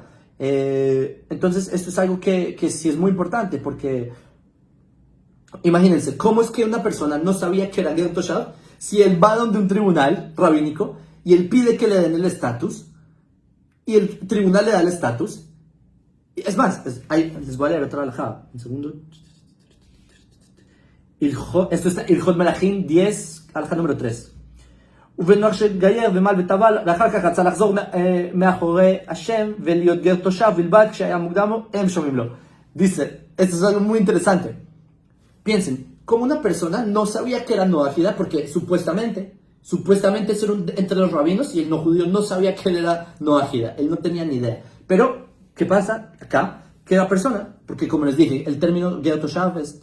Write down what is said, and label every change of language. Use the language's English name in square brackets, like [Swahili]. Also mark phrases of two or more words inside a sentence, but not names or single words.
[Spanish] Entonces esto es algo que sí es muy importante, porque imagínense, ¿cómo es que una persona no sabía que era [Hebrew] גר תושב [Spanish] si él va donde un tribunal rabínico y él pide que le den el estatus y el tribunal le da el estatus? Es más, les voy a leer otra alhaja, un segundo. Esto está Ilhot Melachim 10, alja número 3. [Hebrew] ובנוער שהתגייר ומל וטבל, ואחר כך רצה לחזור מאחורי השם ולהיות גר תושב בלבד כשהיה מוקדם לו, הם שומעים לו. [Spanish] Dice, esto es algo muy interesante. Piensen, como una persona no sabía que era noágida, porque supuestamente eso era entre los rabinos y el no judío no sabía que él era noágida, él no tenía ni idea. Pero, ¿qué pasa acá? Que la persona, porque como les dije, el término [Hebrew] גר תושב [Spanish] es...